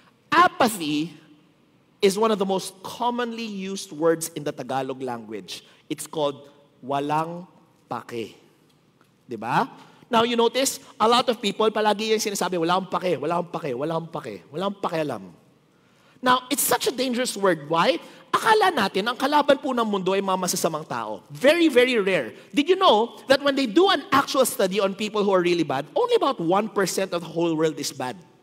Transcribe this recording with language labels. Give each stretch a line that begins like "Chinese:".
English: Apathy is one of the most commonly used words in the Tagalog language. It's called
Filipino: walang pake. Diba?
English: Now, you notice, a lot of people,
Filipino: palagi yung sinasabi, wala akong pake, wala akong pake, wala akong pake, wala akong pakialam.
English: Now, it's such a dangerous word. Why?
Filipino: Akala natin, ang kalaban po ng mundo ay mga masasamang tao.
English: Very, very rare. Did you know that when they do an actual study on people who are really bad, only about 1% of the whole world is bad?